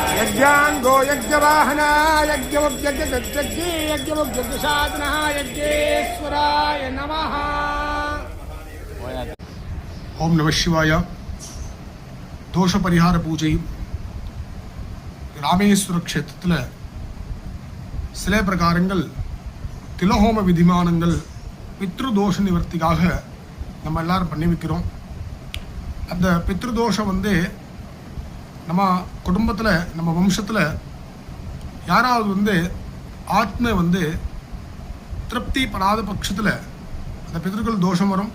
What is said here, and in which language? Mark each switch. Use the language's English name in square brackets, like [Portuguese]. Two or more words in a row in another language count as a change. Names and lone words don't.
[Sanskrit] यज्ञांगो यज्ञवाहना यज्ञमुज्ञज्ञ यज्ञमुज्ञसाधना यज्ञेश्वराय नमः। ओम नमः शिवाय। [Tamil] தோஷ பரிஹார பூஜை ராமேஸ்வர க்ஷேத்திரத்தில் சில பிரகாரங்கள் திலஹோம விதிமானங்கள் பித்ருதோஷ நிவர்த்திக்காக நம்ம எல்லாரும் பண்ணி வைக்கிறோம். அந்த பித்ருதோஷம் நம்ம குடும்பத்தில் நம்ம வம்சத்தில் யாராவது ஆத்ம திருப்தி படாத பட்சத்தில் அந்த பித்ருக்கள் தோஷம் வரும்.